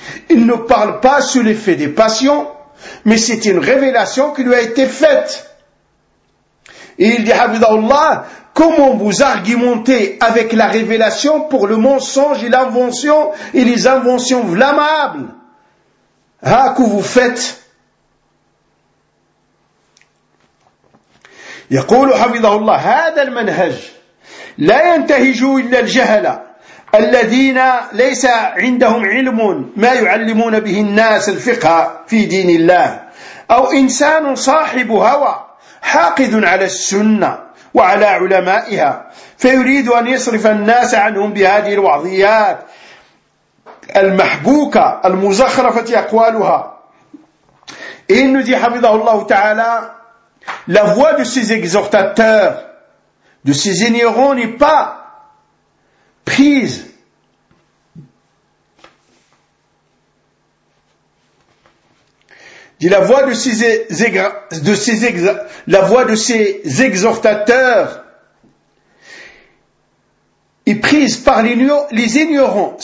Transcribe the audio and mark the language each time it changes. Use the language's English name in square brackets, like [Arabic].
[French] Il ne parle pas sous l'effet des passions, mais c'est une révélation qui lui a été faite. Et il dit, Habidallah, comment vous argumentez avec la révélation pour le mensonge et l'invention et les inventions blâmables que vous faites? [Arabic] يقول حفظه الله هذا المنهج لا ينتهج إلا الجهلة الذين ليس عندهم علم ما يعلمون به الناس الفقه في دين الله أو إنسان صاحب هوى حاقد على السنة وعلى علمائها فيريد أن يصرف الناس عنهم بهذه الوعظيات المحبوكة المزخرفة أقوالها إن دي حفظه الله تعالى. [French] La voix de ces exhortateurs, de ces ignorants n'est pas prise la voix de ces exhortateurs est prise par les ignorants.